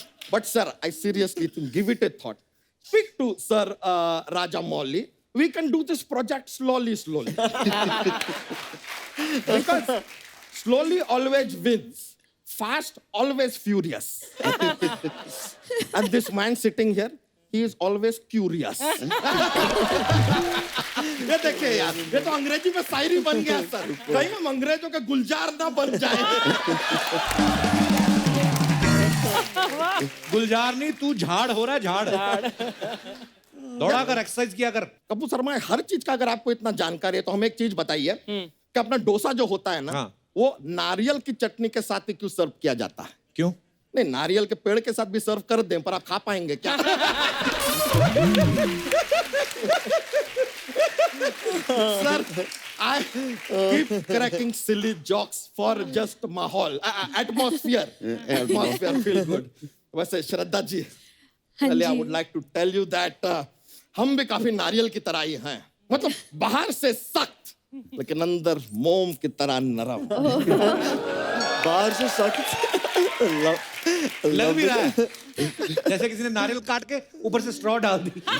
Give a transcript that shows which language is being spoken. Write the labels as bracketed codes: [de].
[en] But sir, I seriously think, give it a thought. Speak to Sir Raja Mouli. We can do this project slowly. Because slowly always wins. Fast always furious. And this man sitting here, he is always curious. [hi] ये देखिए यार, ये तो अंग्रेजी में शायरी बन गया sir. कहीं हम अंग्रेजों के गुलजार ना बन जाए। गुलजार नहीं, तू झाड़ हो रहा है, झाड़। दौड़ा कर, एक्सरसाइज किया कर। कपूर शर्मा, हर चीज का अगर आपको इतना जानकारी है तो हमें एक चीज बताइए कि अपना डोसा जो होता है ना, वो नारियल की चटनी के साथ ही क्यों सर्व किया जाता है? क्यों? नहीं, नारियल के पेड़ के साथ भी सर्व कर दें, पर आप खा पाएंगे क्या? [en] Sir, I keep cracking silly jokes for just माहौल, atmosphere feel good. [hi] वैसे श्रद्धा जी, पहले [en] I would like to tell you that [hi] हम भी काफी नारियल की तरह ही हैं, मतलब बाहर से सख्त लेकिन अंदर मोम की तरह नरम। बाहर से सख्त लग भी रहा है जैसे किसी ने नारियल काट के ऊपर से स्ट्रॉ डाल दी।